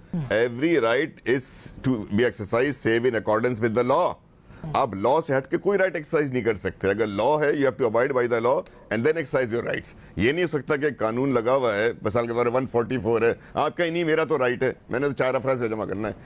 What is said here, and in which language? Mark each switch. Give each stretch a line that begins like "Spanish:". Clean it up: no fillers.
English: Every right is to be exercised save in accordance with the law.
Urdu: آپ لا سے ہٹ کے کوئی رائٹ ایکسرسائز نہیں کر سکتے. اگر لا ہے
English: you have to abide by the law and then exercise your rights.
Urdu: یہ نہیں ہو سکتا کہ قانون لگا ہوا ہے, مثال کے طور پر 144 ہے, آپ کہیں نہیں میرا تو رائٹ ہے, میں نے تو 4 افراد سے جمع کرنا ہے.